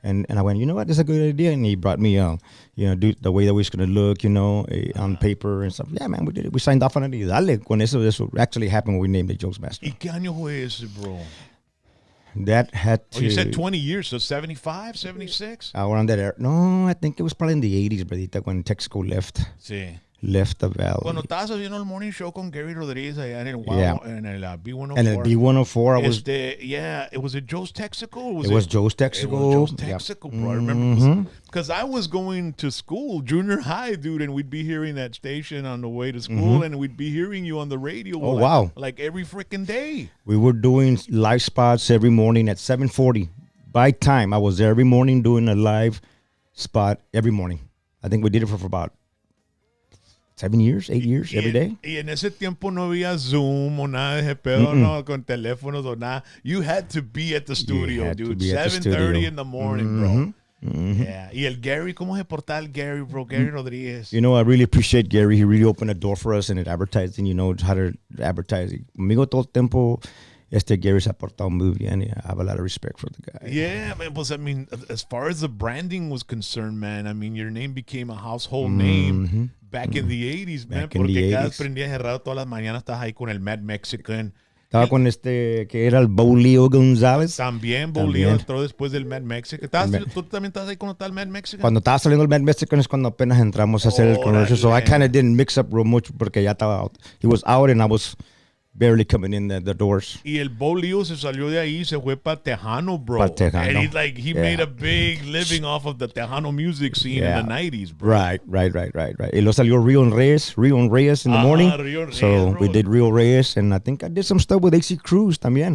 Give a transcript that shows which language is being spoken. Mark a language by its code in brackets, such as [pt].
[en] And I went, you know what, that's a good idea. And he brought me, you know, the way that we was gonna look, you know, on paper and stuff. Yeah, man, we did it. We signed off on it. [es] Dale, con eso [en] actually happened when we named it Joe's Master. [es] ¿Y qué año fue ese, bro? [en] That had to. Oh, you said 20 years, so 75, 76? Around that era. No, I think it was probably in the 80s, Bradita, when Texaco left [es] Sí. [en] the valley. [es] Cuando estabas haciendo el morning show con Gary Rodríguez allá en el en el B104. [en] And el B104, I was. Yeah, it was at Joe's Texaco. It was Joe's Texaco. It was Joe's Texaco, bro. I remember because I was going to school, junior high, dude, and we'd be hearing that station on the way to school, and we'd be hearing you on the radio. Oh, wow. Like every freaking day. We were doing live spots every morning at 7:40. By time, I was there every morning doing a live spot every morning. I think we did it for about 7 years, 8 years, every day. [es] Y en ese tiempo no había Zoom o nada de ese pedo, no, con teléfonos o nada. [en] You had to be at the studio, dude. 7:30 in the morning, bro. Yeah. [es] Y el Gary, ¿cómo se portaba el Gary, bro? [en] Gary Rodríguez. You know, I really appreciate Gary. He really opened a door for us in advertising, you know, how to advertise. [es] Conmigo todo el tiempo, Gary se ha portado muy bien. [en] I have a lot of respect for the guy. Yeah, man. Pues, I mean, as far as the branding was concerned, man, I mean, your name became a household name back in the 80s, man. Back in the [es] Porque cada [en] 80s. [es] prendía cerrado todas las mañanas, estabas ahí con el Mad Mexican. Estaba con que era el Bolío González. También Bolío entró después del Mad Mexican. ¿Tú también estás ahí cuando estaba el Mad Mexican? Cuando estaba saliendo el Mad Mexican es cuando apenas entramos a hacer el commercial. [en] So I kind of didn't mix up real much [es] porque ya estaba [en] out. He was out and I was barely coming in the doors. [es] Y el Bo Leo se salió de ahí, se fue pa Tejano, bro. Pa Tejano. [en] And he's like, he made a big living off of the Tejano music scene in the 90s, bro. Right. [es] Y lo salió [en] Rio and Reyes in the morning. Rio and So Reyes, we bro. did Rio Reyes, and I think I did some stuff with AC Cruz también.